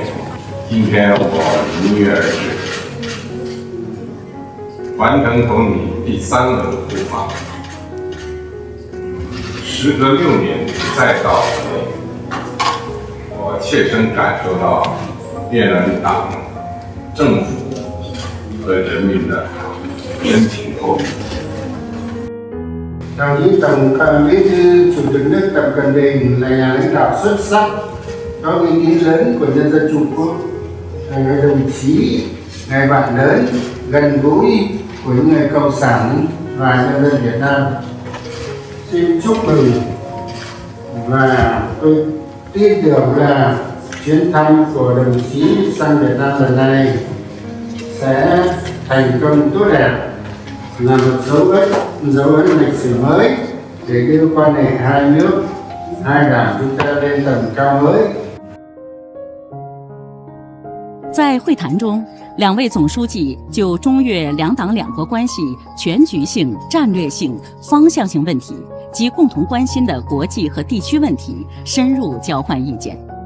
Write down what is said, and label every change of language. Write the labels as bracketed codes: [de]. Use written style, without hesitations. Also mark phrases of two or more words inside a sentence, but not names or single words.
[zh] 今天我如约而至，完成同你第3轮互访。时隔6年再到河内，我切身感受到越南党、政府和人民的真情厚谊。 [vi] Đồng chí Tổng Bí thư Chủ tịch nước Tập Cận Bình là nhà lãnh đạo xuất sắc, có uy tín lớn của nhân dân Trung Quốc, là người đồng chí, người bạn lớn, gần gũi của những người cộng sản và nhân dân Việt Nam. Xin chúc mừng và tôi tin tưởng là chuyến thăm của đồng chí sang Việt Nam lần này sẽ thành công tốt đẹp, là một dấu ấn lịch sử mới để đưa quan hệ hai nước, hai đảng chúng ta lên tầm cao mới. [zh] 在会谈中，两位总书记就中越两党两国关系全局性、战略性、方向性问题及共同关心的国际和地区问题深入交换意见。